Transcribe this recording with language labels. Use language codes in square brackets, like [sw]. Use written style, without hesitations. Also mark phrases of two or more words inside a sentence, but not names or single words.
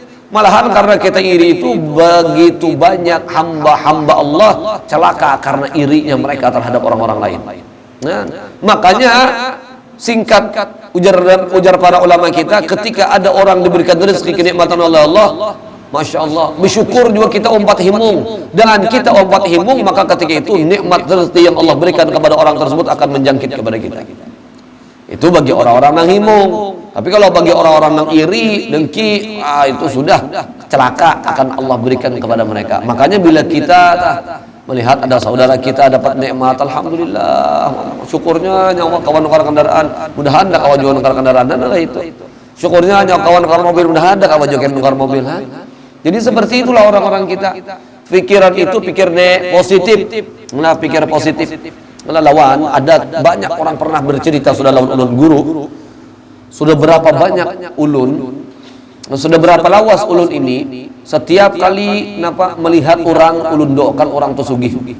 [id] Malahan karena kita iri itu begitu banyak hamba-hamba Allah celaka karena irinya mereka terhadap orang-orang lain. Nah, makanya singkat ujar para ulama kita, ketika ada orang diberikan rezeki kenikmatan oleh Allah, [ar] ما شاء الله, [id] bersyukur juga kita [bjn] umpat himung. [id] Dan kita [bjn] umpat himung, [id] maka ketika itu nikmat rezeki yang Allah berikan kepada orang tersebut akan menjangkit kepada kita. Itu bagi orang-orang yang himung. Tapi kalau bagi orang-orang yang iri, dengki, itu sudah celaka akan Allah berikan kepada mereka. Makanya bila kita melihat ada saudara kita dapat nikmat, alhamdulillah, [bjn] syukurnya nyawa kawan nukar kendaraan, mudahan ada kawan jual nukar kendaraan, dan itu syukurnya nyawa kawan nukar mobil, mudahan ada kawan jual nukar mobil. [id] Jadi seperti itulah orang-orang kita. Pikiran itu pikir positif, nah pikir positif. [bjn] Lawan, ada banyak orang pernah bercerita, sudah lawan ulun guru, sudah berapa banyak ulun, sudah berapa lawas ulun ini, setiap kali melihat orang, ulun doakan orang itu sugih.